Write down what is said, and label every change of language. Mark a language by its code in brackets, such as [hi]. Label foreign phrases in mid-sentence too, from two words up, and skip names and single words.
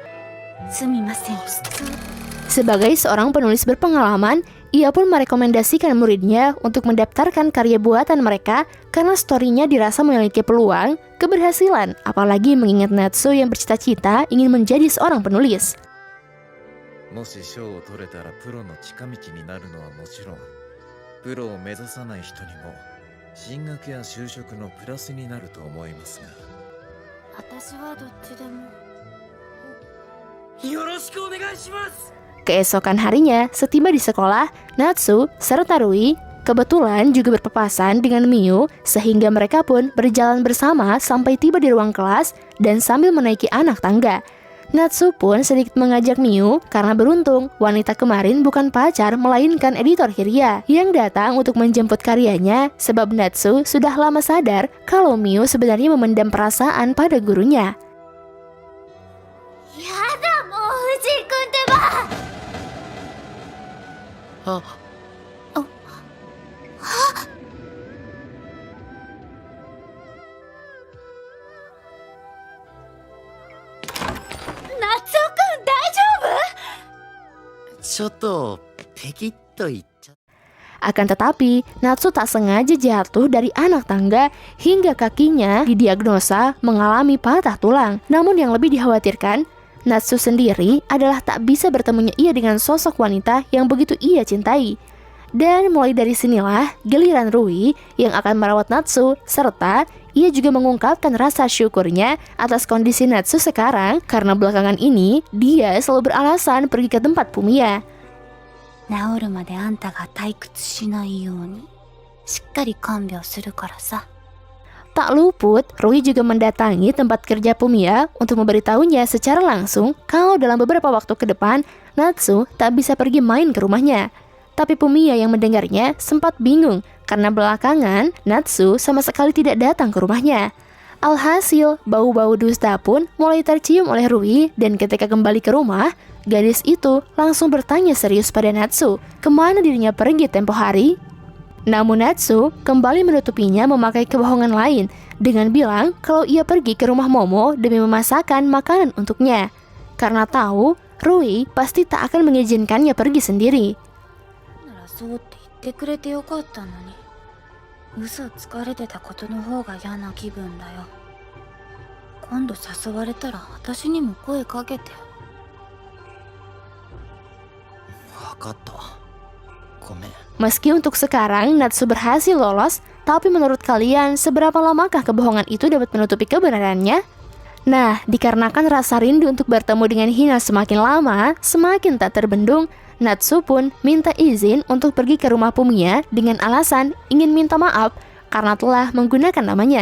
[id] Sebagai seorang penulis berpengalaman, ia pun merekomendasikan muridnya untuk mendaftarkan karya buatan mereka karena story-nya dirasa memiliki peluang keberhasilan, apalagi mengingat Natsu yang bercita-cita ingin menjadi seorang penulis. [ja] もし賞を取れたらプロの近道になるのはもちろん、プロを目指さない人にも進学や就職のプラスになると思いますが。私はどっちでも。よろしくお願いします。 [id] Keesokan harinya, setiba di sekolah, Natsu serta Rui kebetulan juga berpapasan dengan Miu, sehingga mereka pun berjalan bersama sampai tiba di ruang kelas dan sambil menaiki anak tangga. Natsu pun sedikit mengajak Miu karena beruntung wanita kemarin bukan pacar melainkan editor Hiria yang datang untuk menjemput karyanya, sebab Natsu sudah lama sadar kalau Miu sebenarnya memendam perasaan pada gurunya. [ja] やだ、まう藤井くんでま. なつおくん、大丈夫? ちょっとペキッと言っちゃ。 [id] Akan tetapi, Natsu tak sengaja jatuh dari anak tangga hingga kakinya didiagnosa mengalami patah tulang. Namun yang lebih dikhawatirkan, Natsu sendiri adalah tak bisa bertemunya ia dengan sosok wanita yang begitu ia cintai. Dan mulai dari sinilah giliran Rui yang akan merawat Natsu, serta ia juga mengungkapkan rasa syukurnya atas kondisi Natsu sekarang karena belakangan ini dia selalu beralasan pergi ke tempat Pumiya. [ja] 治るまであんたが退屈しないようにしっかり看病するからさ。 [id] Tak luput, Rui juga mendatangi tempat kerja Pumiya untuk memberitahunya secara langsung kalau dalam beberapa waktu ke depan Natsu tak bisa pergi main ke rumahnya. Tapi Pumiya yang mendengarnya sempat bingung karena belakangan Natsu sama sekali tidak datang ke rumahnya. Alhasil, bau-bau dusta pun mulai tercium oleh Rui, dan ketika kembali ke rumah, gadis itu langsung bertanya serius pada Natsu kemana dirinya pergi tempo hari. Namun Natsu kembali menutupinya memakai kebohongan lain dengan bilang kalau ia pergi ke rumah Momo demi memasakkan makanan untuknya, karena tahu Rui pasti tak akan mengizinkannya pergi sendiri. [ja] ならそうって言ってくれてよかったのに、嘘つかれてたことの方が嫌な気分だよ。今度誘われたら私にも声かけて。わかった。ごめん。 [id] Meski untuk sekarang Natsu berhasil lolos, tapi menurut kalian seberapa lamakah kebohongan itu dapat menutupi kebenarannya? Nah, dikarenakan rasa rindu untuk bertemu dengan Hina semakin lama, semakin tak terbendung, Natsu pun minta izin untuk pergi ke rumah Pumiya dengan alasan ingin minta maaf karena telah menggunakan namanya.